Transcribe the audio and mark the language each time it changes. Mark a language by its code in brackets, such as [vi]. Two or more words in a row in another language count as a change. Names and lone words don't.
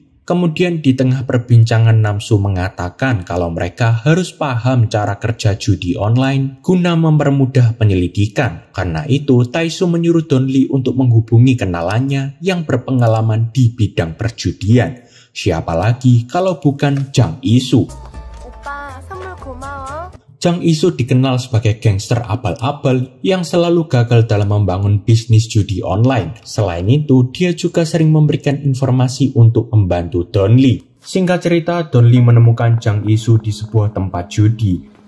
[id] Kemudian di tengah perbincangan, Namsu mengatakan kalau mereka harus paham cara kerja judi online guna mempermudah penyelidikan. Karena itu, Taisoo menyuruh Don Lee untuk menghubungi kenalannya yang berpengalaman di bidang perjudian. Siapa lagi kalau bukan Jang Isu. [ko] 오빠 선물 고마워. [id] Jang Isu dikenal sebagai gangster abal-abal yang selalu gagal dalam membangun bisnis judi online. Selain itu, dia juga sering memberikan informasi untuk membantu Don Lee. Singkat cerita, Don Lee menemukan Jang Isu di sebuah tempat judi.